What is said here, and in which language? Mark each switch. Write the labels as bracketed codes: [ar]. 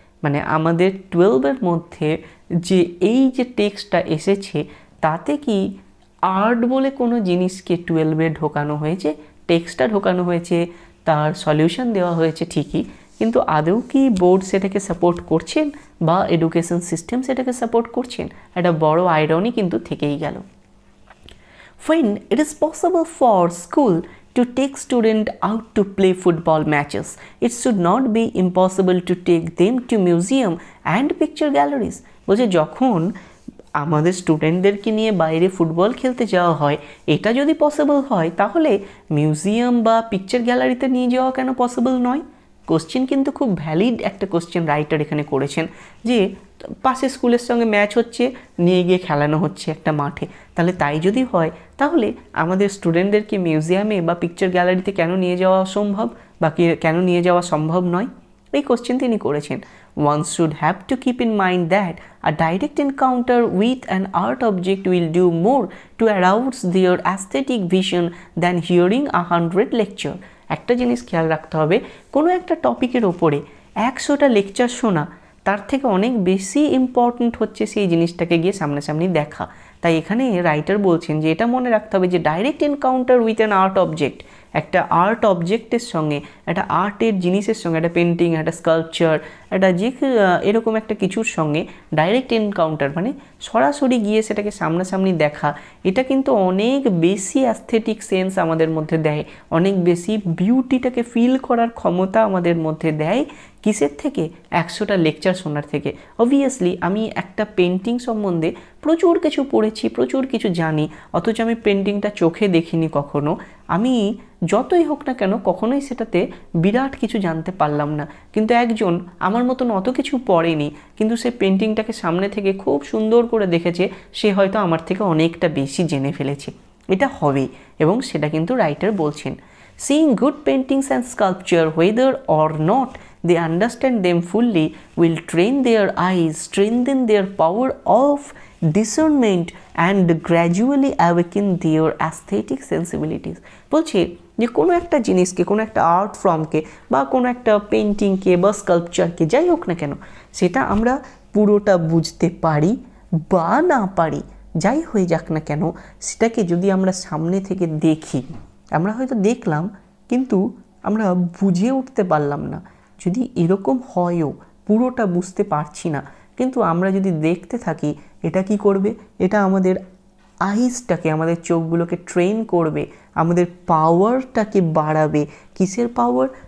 [bn] মানে আমাদের 12-এর মধ্যে যে এই যে টেক্সটটা এসেছে, তাতে কি আর্ট বলে কোনো জিনিসকে 12-এ ঢোকানো হয়েছে, টেক্সটটা ঢোকানো হয়েছে, তার সলিউশন দেওয়া হয়েছে ঠিকই, কিন্তু আদৌ কি বোর্ড সেটাকে সাপোর্ট করছেন বা এডুকেশন সিস্টেম সেটাকে সাপোর্ট করছেন? একটা বড় আইরনি কিন্তু থেকেই গেল। [en] When it is possible for school to take students out to play football matches, it should not be impossible to take them to museum and picture galleries। [bn] বলছে যখন আমাদের স্টুডেন্টদেরকে নিয়ে বাইরে ফুটবল খেলতে যাওয়া হয়, এটা যদি পসিবল হয়, তাহলে মিউজিয়াম বা পিকচার গ্যালারিতে নিয়ে যাওয়া কেন পসিবল নয়? কোশ্চেন কিন্তু খুব ভ্যালিড একটা কোশ্চেন রাইটার এখানে করেছেন, যে পাশে স্কুলের সঙ্গে ম্যাচ হচ্ছে, নিয়ে গিয়ে খেলানো হচ্ছে একটা মাঠে, তাহলে তাই যদি হয়, তাহলে আমাদের স্টুডেন্টদেরকে মিউজিয়ামে বা পিকচার গ্যালারিতে কেন নিয়ে যাওয়া সম্ভব, বা কেন নিয়ে যাওয়া সম্ভব নয়? এই কোশ্চেন তিনি করেছেন। [en] One should have to keep in mind that a direct encounter with an art object will do more to arouse their aesthetic vision than hearing 100 lecture। [bn] একটা জিনিস খেয়াল রাখতে হবে, কোনো একটা টপিকের ওপরে 100টা লেকচার শোনা, তার থেকে অনেক বেশি ইম্পর্ট্যান্ট হচ্ছে সেই জিনিসটাকে গিয়ে সামনাসামনি দেখা। তাই এখানে রাইটার বলছেন যে এটা মনে রাখতে হবে যে [en] direct encounter with an art object, [bn] একটা আর্ট অবজেক্টের সঙ্গে, একটা আর্টের জিনিসের সঙ্গে, একটা পেন্টিং, একটা স্কাল্পচার, একটা যে এরকম একটা কিছুর সঙ্গে ডাইরেক্ট এনকাউন্টার মানে সরাসরি গিয়ে সেটাকে সামনাসামনি দেখা, এটা কিন্তু অনেক বেশি অ্যাস্থেটিক সেন্স আমাদের মধ্যে দেয়, অনেক বেশি বিউটিটাকে ফিল করার ক্ষমতা আমাদের মধ্যে দেয়। কিসের থেকে? 100টা লেকচার শোনার থেকে। অবভিয়াসলি আমি একটা পেন্টিং সম্বন্ধে প্রচুর কিছু পড়েছি, প্রচুর কিছু জানি, অথচ আমি পেন্টিংটা চোখে দেখিনি কখনো। আমি যতই হোক না কেন কখনোই সেটাতে বিরাট কিছু জানতে পারলাম না, কিন্তু একজন আমার মতন অত কিছু পড়েনি, কিন্তু সে পেন্টিংটাকে সামনে থেকে খুব সুন্দর করে দেখেছে, সে হয়তো আমার থেকে অনেকটা বেশি জেনে ফেলেছে। এটা হবেই, এবং সেটা কিন্তু রাইটার বলছেন। [en] Seeing good paintings and sculpture, whether or not they understand them fully, will train their eyes, strengthen their power of discernment and gradually awaken their aesthetic sensibilities. [bn] বলছে যে কোনো একটা জিনিসকে, কোনো একটা আর্ট ফর্মকে বা কোনো একটা পেন্টিংকে বা স্কাল্পচারকে, যাই হোক না কেন, সেটা আমরা পুরোটা বুঝতে পারি বা না পারি, যাই হয়ে যাক না কেন, সেটাকে যদি আমরা সামনে থেকে দেখি, আমরা হয়তো দেখলাম কিন্তু আমরা বুঝে উঠতে পারলাম না, যদি এরকম হয়ও পুরোটা বুঝতে পারছি না, কিন্তু আমরা যদি দেখতে থাকি, এটা কি করবে, এটা আমাদের আইসটাকে, আমাদের চোখগুলোকে ট্রেন করবে, আমাদের পাওয়ারটাকে বাড়াবে। কিসের পাওয়ার?